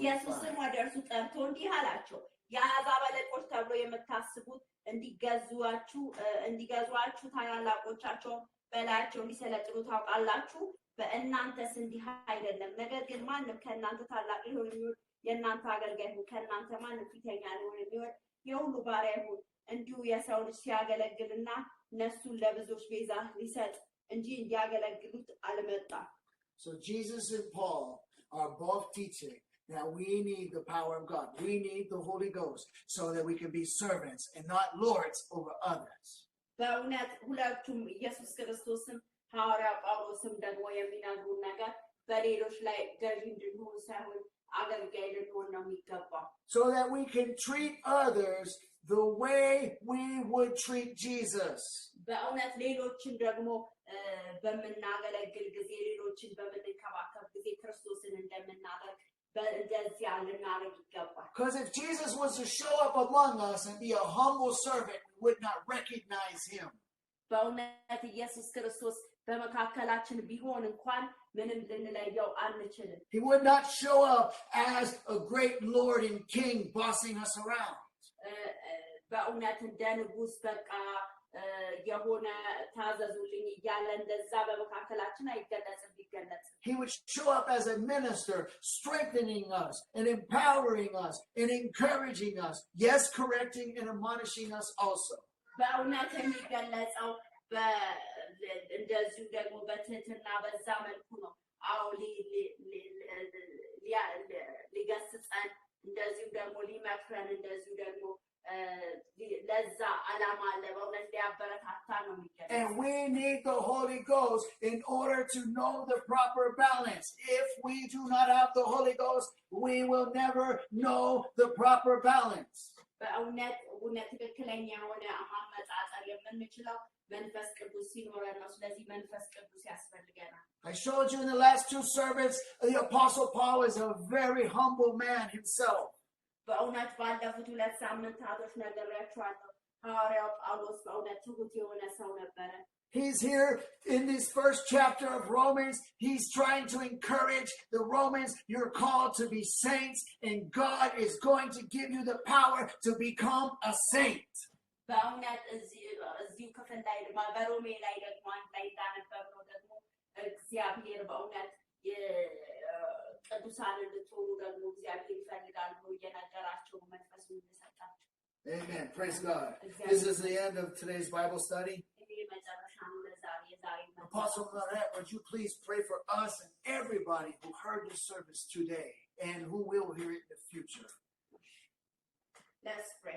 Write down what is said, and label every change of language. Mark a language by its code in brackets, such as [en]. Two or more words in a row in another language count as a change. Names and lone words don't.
[am] ኢየሱስም ወደ እርሱ ጠርቶ እንዲህ አላቸው፣ የአሕዛብ አለቆች ተብሎ የምታስቡት እንዲገዟችሁ ታላላቆቻቸው በላያቸው እንዲሰለጥኑ ታውቃላችሁ። በእናንተስ እንዲህ አይደለም። ነገር ግን ማንም ከእናንተ ታላቅ ሊሆን የሚወድ የእናንተ አገልጋይ ይሁን፣ ከእናንተ ማንም ፊተኛ ሊሆን የሚወድ የሁሉ ባሪያ ይሁን። እንዲሁ የሰው ልጅ ሲያገለግልና ነፍሱን ለብዙዎች ቤዛ ሊሰጥ እንጂ እንዲያገለግሉት አልመጣም። [en] So Jesus and Paul are both teaching that we need the power of God. We need the Holy Ghost so that we can be servants and not lords over others. [am] በእውነት ሁለቱም ኢየሱስ ክርስቶስም ሐዋርያ ጳውሎስም ደግሞ የሚነግሩን ነገር በሌሎች ላይ ገዢ እንድንሆን ሳይሆን አገልጋይ ልንሆን ነው የሚገባው። [en] So that we can treat others the way we would treat Jesus. [am] በእውነት ሌሎችን ደግሞ በመናገለግል ጊዜ ሌሎችን በመንከባከብ ጊዜ ክርስቶስን እንደምናደርግ በእንደዚያ ልናደርግ ይገባል። [en] Because if Jesus was to show up among us and be a humble servant, we would not recognize him. [am] በእውነት ኢየሱስ ክርስቶስ በመካከላችን ቢሆን እንኳን ምንም ልንለየው አንችልም። [en] He would not show up as a great Lord and King bossing us around. [am] በእውነት እንደ ንጉስ በቃ የሆነ ታዘዙልኝ እያለ እንደዛ በመካከላችን አይገለጽም ቢገለጽ። [en] He would show up as a minister, strengthening us and empowering us and encouraging us. Yes, correcting and admonishing us also. [am] በእውነት የሚገለጸው እንደዚሁ ደግሞ በትህትና በዛ መልኩ ነው። አዎ ሊገስጸን እንደዚሁ ደግሞ ሊመክረን እንደዚሁ ደግሞ ለዛ ዓላማ አለ በእውነት ሊያበረታታ ነው የሚገለጽ [en] And we need the Holy Ghost in order to know the proper balance. If we do not have the Holy Ghost, we will never know the proper balance. [am] በእውነት ትክክለኛ የሆነ ማመጣጠር የምንችለው መንፈስ ቅዱስ ሲኖረን ነው። ስለዚህ መንፈስ ቅዱስ ያስፈልገናል። [en] I showed you in the last two sermons, the Apostle Paul is a very humble man himself. [am] በእውነት ባለፉት 2 ሳምንታቶች ነግሬያችኋለሁ። ሐዋርያው ጳውሎስ በእውነት ትሁት የሆነ ሰው ነበረ። [en] He's here in this first chapter of Romans. He's trying to encourage the Romans. You're called to be saints, and God is going to give you the power to become a saint. [am] በእውነት እዚሁ ክፍል ላይ በሮሜ ላይ ደግሞ አንድ ላይ እንዳነበብነው ደግሞ እግዚአብሔር በእውነት ቅዱሳን እንድትሆኑ ደግሞ እግዚአብሔር ይፈልጋል ብሎ እየነገራቸው መንፈሱን እንደሰጣቸው። [en] Amen. Praise God. This is the end of today's Bible study. Apostle Lorette, would you please pray for us and everybody who heard this service today and who will hear it in the future? Let's pray.